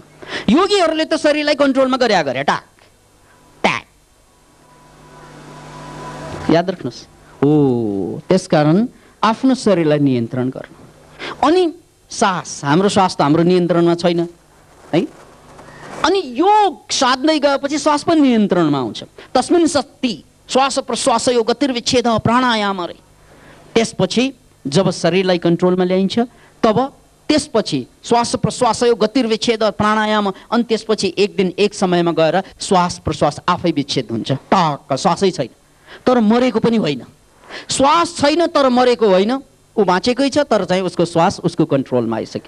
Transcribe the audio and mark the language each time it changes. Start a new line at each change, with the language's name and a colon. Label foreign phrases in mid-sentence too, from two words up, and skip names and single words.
Nepali: योगीहरूले त शरीरलाई कन्ट्रोलमा गरे टाक ट्याक, याद राख्नुहोस्। हो त्यसकारण आफ्नो शरीरलाई नियन्त्रण गर्नु। अनि सास, हाम्रो श्वास त हाम्रो नियन्त्रणमा छैन है। अनि योग साध्दै गएपछि श्वास पनि नियन्त्रणमा आउँछ।
Sanskrit: तस्मिन् सति श्वास प्रश्वास योग गतिर्विच्छेद प्राणायाम अरे।
Nepali: त्यसपछि जब शरीरलाई कन्ट्रोलमा ल्याइन्छ, तब त्यसपछि
Sanskrit: श्वास प्रश्वास योग गतिर्विच्छेद प्राणायाम,
Nepali: अनि त्यसपछि एक दिन एक समयमा गएर श्वास प्रश्वास आफै विच्छेद हुन्छ। टक्क श्वासै छैन तर मरेको पनि होइन, श्वास छैन तर मरेको होइन, ऊ बाँचेकै छ तर चाहिँ उसको श्वास उसको कन्ट्रोलमा आइसक्यो।